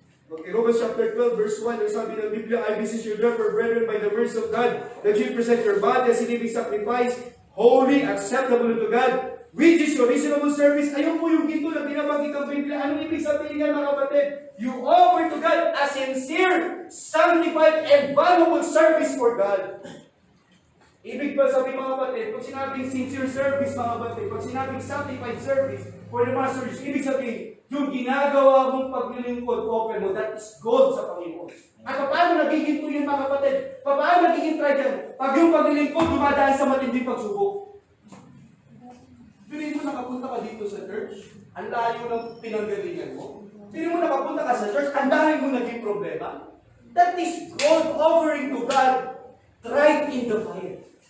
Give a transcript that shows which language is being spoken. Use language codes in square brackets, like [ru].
[en] Okay, Romans chapter 12, verse 1, [tl] ang sabi ng Biblia, [en] I beseech you therefore, brethren, by the mercy of God, that you present your body as a living sacrifice, holy, acceptable unto God, which is your reasonable service. [tl] Ayun po yung ginto na binabanggit ng Biblia. Anong ibig sabihin niya, mga kapatid? [en] You offer to God a sincere, sanctified, and valuable service for God. [tl] Ibig ba sabihin, mga kapatid, pag sinabing sincere service, mga kapatid, pag sinabing [en] sanctified service for the Master's, [tl] ibig sabihin, yung ginagawa mong paglilingkod, offer mo, that is gold sa Panginoon. At paano nagiging po yun, mga kapatid? Paano nagiging trial? Pag yung paglilingkod, dumadaan sa matinding pagsubok. Piling mo nakapunta ka dito sa church, ang layo ng pinanggalingan mo. Piling mo nakapunta ka sa church, ang dami mo naging problema. [en] That is gold offering to God, tried in the fire.